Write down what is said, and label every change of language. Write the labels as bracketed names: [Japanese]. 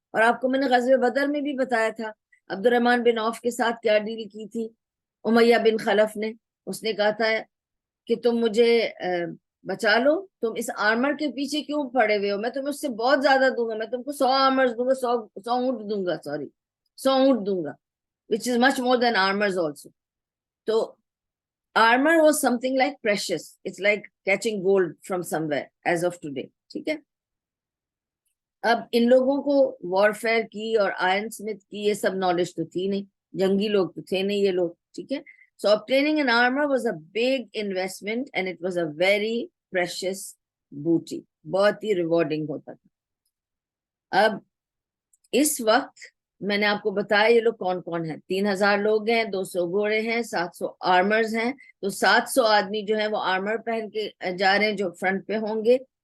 [Urdu] اور آپ کو میں نے غزوہ بدر میں بھی بتایا تھا عبد الرحمن بن عوف کے ساتھ کیا ڈیل کی تھی امیہ بن خلف نے. اس نے کہا تھا کہ تم مجھے بچا لو، تم اس آرمر کے پیچھے کیوں پڑے ہوئے ہو، میں تمہیں اس سے بہت زیادہ دوں گا، میں تم کو 100 آرمرز دوں گا، 100 اونٹ دوں گا، 100 اونٹ دوں گا، [English] which is much more than armors also. تو armor was something like precious. It's like catching gold from somewhere as of today. [Urdu] ٹھیک ہے. اب ان لوگوں کو وارفیئر کی اور آئرن سمتھ کی یہ سب نالج تو تھی نہیں، جنگی لوگ تو تھے نہیں یہ لوگ، ٹھیک ہے. [English] So obtaining an armor was a big investment and it was a very precious booty. [Urdu] بہت ہی ریوارڈنگ ہوتا تھا. اب اس وقت میں نے آپ کو بتایا یہ لوگ کون کون ہیں. 3,000 لوگ ہیں، 200 گھوڑے ہیں، 700 آرمرز ہیں. تو 700 آدمی جو ہیں وہ آرمر پہن کے جا رہے ہیں جو فرنٹ پہ ہوں گے.